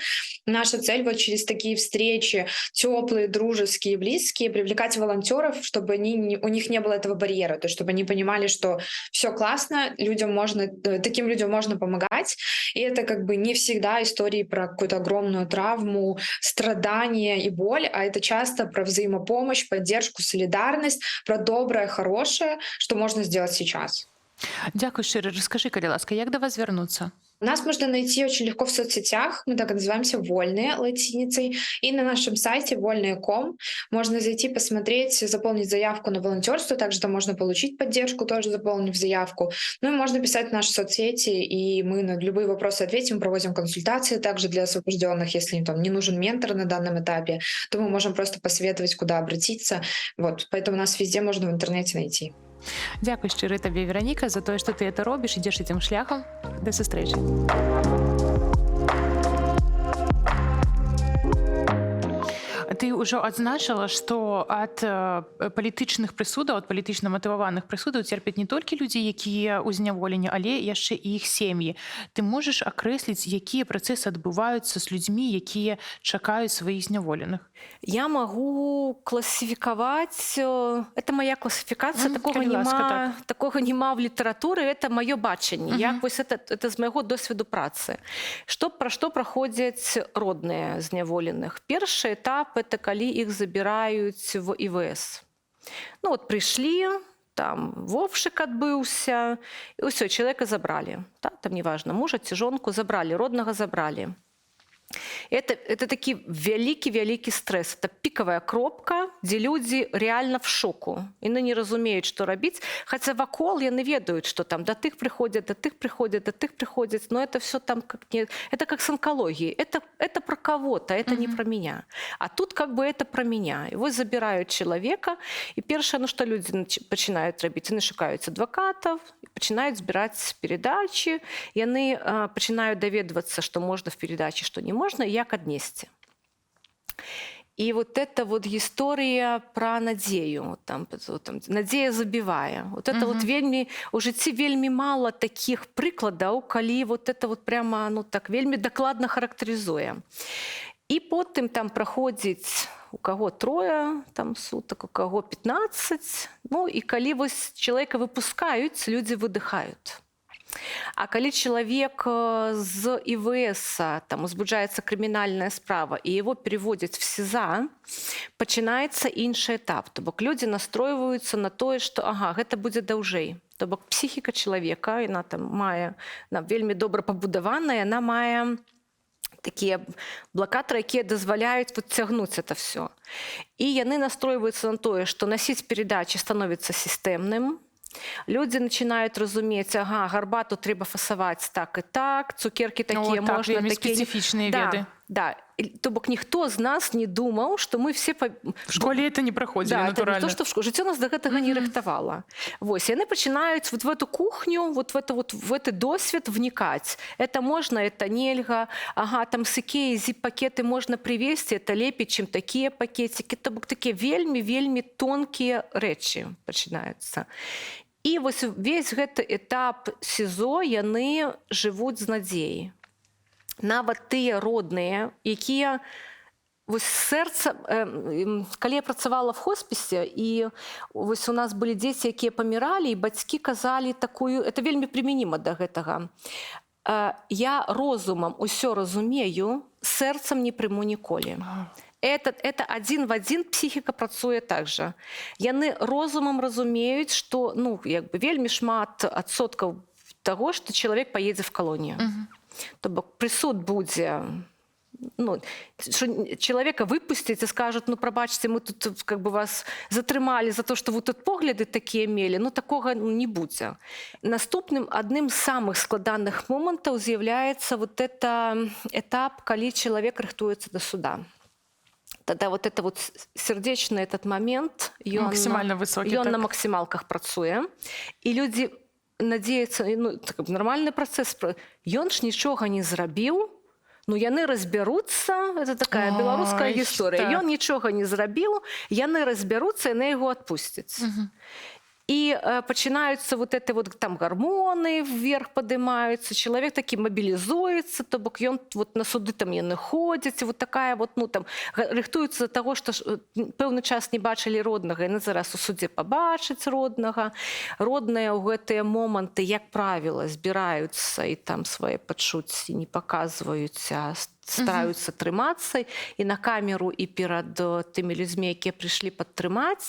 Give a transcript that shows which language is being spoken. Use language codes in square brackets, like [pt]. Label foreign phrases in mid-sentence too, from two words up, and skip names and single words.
[ru] Наша цель вот через такие встречи, теплые, дружеские, близкие, привлекать волонтеров, чтобы у них не было этого барьера, то есть чтобы они понимали, что все классно, таким людям можно помогать, и это как бы не всегда истории про какую-то огромную травму, страдания и боль, а это часто про взаимопомощь, поддержку, солидарность, про доброе, хорошее, что можно сделать сейчас. [be] Дзякуй шчыра. Раскажы, калі ласка, як да вас звярнуцца? [ru] Нас можно найти очень легко в соцсетях, мы так и называемся «Вольные» латиницей, и на нашем сайте вольные.ком можно зайти, посмотреть, заполнить заявку на волонтерство, также там можно получить поддержку, тоже заполнив заявку. Ну и можно писать в наши соцсети, и мы на любые вопросы ответим, проводим консультации также для освобожденных, если им там не нужен ментор на данном этапе, то мы можем просто посоветовать, куда обратиться. Вот, поэтому нас везде можно в интернете найти. [be] Дзякуй шчыра табе, Вераніка, за тое, што ты это робіш, ідзеш этим шляхам. Да сустрэчы. Ты ўжо адзначыла, што ад палітычных прысудаў, ад палітычна матываваных прысудаў церпяць не толькі людзі, якія ў зняволенні, але яшчэ і іх сем'і. Ты можаш акрэсліць, якія працэсы адбываюцца з людзьмі, якія чакаюць сваіх зняволеных? [ru] Я могу классификовать, это моя классификация, такого нема в литературы, это мое бачанне, [be] як вось это з майго досведу працы. Пра што праходзяць родныя зняволеных? Першы этап — это калі іх забіраюць в ІВС. Ну вот прыйшлі, там вовшык адбыўся, і ўсё, чалавека забралі. Там неважна, мужа ці жонку забралі, роднага забралі. Это такі вялікі стресс. Это піковая кропка, дзе людзі [ru] реально в шоку. [be] Яны не разумеюць, што рабіць. Хаця вакол яны ведаюць, што там да тых прыходзяць, [ru] но это все там это как с онкологией. Это про кого-то, это не про меня. А тут как бы это про меня. [be] І вось забіраюць чалавека, і першае, што людзі пачынаюць рабіць, яны шукаюць адвакатаў, пачынаюць збіраць перадачы, яны пачынаюць даведвацца, што можна [ru] в передаче, [be] што не можно, и як аднесці. [ru] И вот эта вот история про надею, там надея забивая. Вот это вот [be] вельмі, у жыцці вельмі мало таких прыкладаў, калі [ru] вот это вот прямо, [be] ну так, вельмі дакладна характарызуе. И потым там праходзіць [ru] у кого 3 там суток, у кого 15, [be] ну и калі вось чалавека выпускаюць, людзі выдыхают. А калі чалавек з ІВС, там узбуджаецца крымінальная справа, і его переводзяць в СІЗА, пачынаецца іншы этап. То бок людзі настройваюцца на тое, што ага, гэта будзе даўжэй. То бок псіхіка чалавека, яна там мае, она вельмі добра пабудаваная, яна мае такія блакатары, якія дазваляюць вот цягнуць [ru] это все. [be] І яны настройваюцца на тое, што насіць перадачы становіцца сістэмным. [ru] Люди начинают разуметь, ага, [be] гарбату трэба фасаваць так и так, цукерки такие так, [ru] можно, такие... специфичные веды. Да. То бок никто з нас не думал, что мы все... В школе это не проходили, натурально. Да, это не то, что в школе. [be] Жыццё нас до гэтага не рыхтавала. Вось, яны пачынаюць [ru] вот в эту кухню, вот в этот досвед вникать. Это можно, это нельга. Ага, там с Икеи зип-пакеты можно привезти, это лепей, чем такие пакетики. [be] То бок такие вельмі тонкие рэчы пачынаюцца. І вось весь гэты этап СІЗО яны жывуць з надзеяй. Нават тыя родныя, якія вось сэрца, калі я працавала в хоспісе, і вось у нас былі дзеці, якія паміралі, і бацькі казалі такую, это вельмі прымяніма да гэтага. Я розумам усё разумею, сэрцам не прыму ніколі. [ru] Это один в один психика працуе так же. [be] Яны розумам разумеюць, што ну, як бы, вельмі шмат адсоткаў таго, што чалавек паедзе в калонію. То бок прысуд будзе, ну, чалавека выпусцяць і скажуць, ну, прабачце, мы тут [ru] как бы [be] вас затрымалі за то, што вы тут погляды такія мелі, ну, такога не будзе. Наступным адным з самых складаных момантаў з'яўляецца [ru] вот это [be] этап, калі чалавек рыхтуецца да суда. [ru] Тогда вот это вот сердечный этот момент, максимально высокий, [be] ён [ru] на максималках [be] працуе, і людзі надеюцца, ну, нормальный працэс, ён ж нічога не зрабіў, ну яны разбяруцца, [ru] это такая [be] беларуская гісторыя, ён нічога не зрабіў, яны разбяруцца, яны яго адпусцяць. [ru] И пачинаются вот это вот там гормоны вверх поднимаются, человек таки мобилизуется, [be] то бок ён вот на суды там яны ходзяць, [ru] вот такая вот, ну там рыхтуецца за того, что [be] пэўны час не бачылі роднага, яны зараз у судзе пабачаць роднага. Родныя ў гэтыя моманты, як правіла, збіраюцца і там свае пачуцці не паказваюць, а стараюцца трымацца і на камеру, і перад тымі людзьмі, якія прыйшлі падтрымаць.